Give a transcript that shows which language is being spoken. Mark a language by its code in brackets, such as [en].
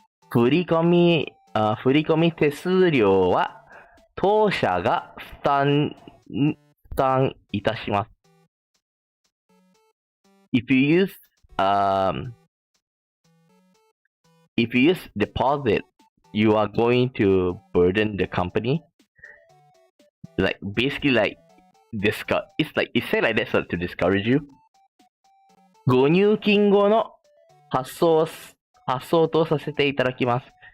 [ja] 振り込み手数料は当社が負担いたします。 [en] If you use deposit, you are going to burden the company. Like basically like it's said like that to discourage you. [ja] ご入金後の発送とさせていただきます。